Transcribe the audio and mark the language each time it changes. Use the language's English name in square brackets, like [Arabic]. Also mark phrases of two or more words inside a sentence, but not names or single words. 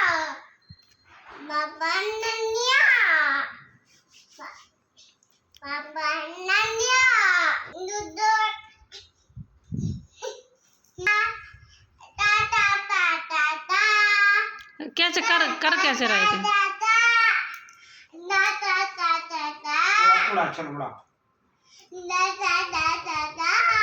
[Hindi] Baba Nania. Baba Nania. Duduk. Ta ta ta ta ta. कैसे कर कैसे रहे थे Ta ta. Na ta ta ta ta. उड़ा चल उड़ा Na ta ta ta ta.